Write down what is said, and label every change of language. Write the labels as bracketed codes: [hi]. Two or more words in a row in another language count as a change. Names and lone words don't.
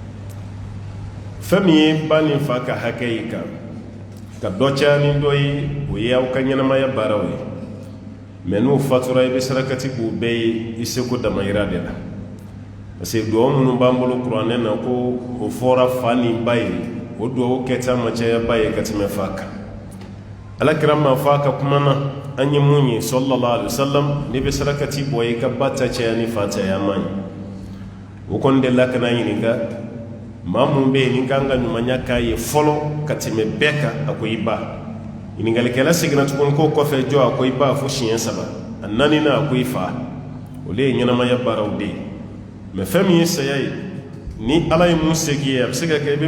[bm] fɛn min ye ba ni fa ka hakɛ ye kan ka dɔ caya ni dɔ ye o ye aw ka ɲɛnamaya baaraw ye mɛ n'o fatura i bɛ sarakati k'u bɛɛ ye i seko damayira de la parce que duwawu minnu b'an bolo kuranɛ na ko o fɔra fa ni ba ye o duwawu kɛta ma caya ba ye ka tɛmɛ fa kan alakira ma fa ka kuma na an ye mun ye [ar] صلى الله عليه وسلم [bm] ne bɛ sarakati bɔ i ka ba ta caya ni fa caya ma ye o kɔni de la kana ɲininka maa mun bɛ yen ni kan ka ɲumanya k'a ye fɔlɔ ka tɛmɛ bɛɛ kan a ko i ba ɲininkalikɛla seginna tuguni k'o kɔfɛ jɔ a ko i ba fo siɲɛ 3 a 4nan a ko i fa o de ye ɲɛnamaya baaraw de ye mɛ fɛn min ye saya ye ni ala ye mun segi ye a bɛ se ka kɛ i bɛ